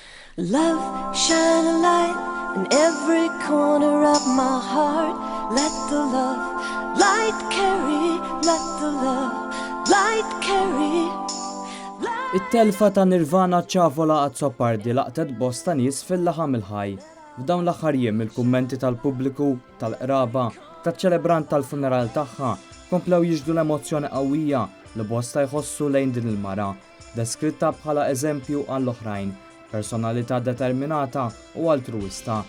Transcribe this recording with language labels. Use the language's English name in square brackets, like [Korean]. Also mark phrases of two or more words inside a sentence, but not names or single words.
[English] Love, shine a light in every corner of my heart. Let the love light carry, let the love light carry. [Maltese] It-telfa ta' Nirvana ċavola Azzopardi laqtet bosta nies fil-laħam il-ħaj. F'dawn l-aħħar jiem il-kummenti tal-pubbliku, tal-qraba, taċ-ċelebrant tal-funeral tagħha komplew jiġdu l-emozzjoni qawwija li bosta jħossu lejn din il-mara, deskritta bħala eżempju għall-oħrajn, personalità determinata u altruista.